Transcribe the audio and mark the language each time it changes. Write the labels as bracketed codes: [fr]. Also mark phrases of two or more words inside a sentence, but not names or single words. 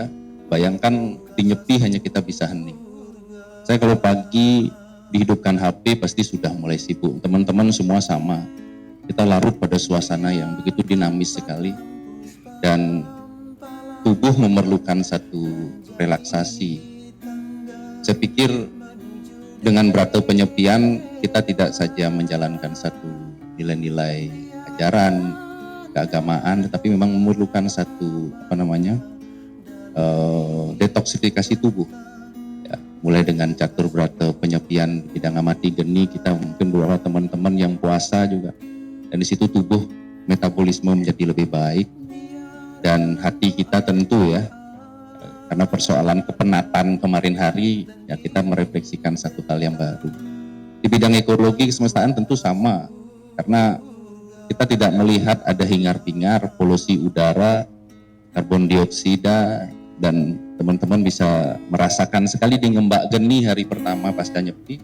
[id] Bayangkan di Nyepi hanya kita bisa hening. Saya kalau pagi dihidupkan HP pasti sudah mulai sibuk. Teman-teman semua sama. Kita larut pada suasana yang begitu dinamis sekali. Dan tubuh memerlukan satu relaksasi. Saya pikir dengan brata penyepian kita tidak saja menjalankan satu nilai-nilai ajaran keagamaan, tetapi memang memerlukan satu detoksifikasi tubuh. Ya, mulai dengan catur brata penyepian di bidang amati geni, kita mungkin beberapa teman-teman yang puasa juga, dan di situ tubuh metabolisme menjadi lebih baik, dan hati kita tentu, ya, karena persoalan kepenatan kemarin hari, ya, kita merefleksikan satu hal yang baru. Di bidang ekologi kesemestaan tentu sama, karena kita tidak melihat ada hingar-bingar polusi udara, karbon dioksida, dan teman-teman bisa merasakan sekali di Ngembak Geni hari pertama pasca Nyepi.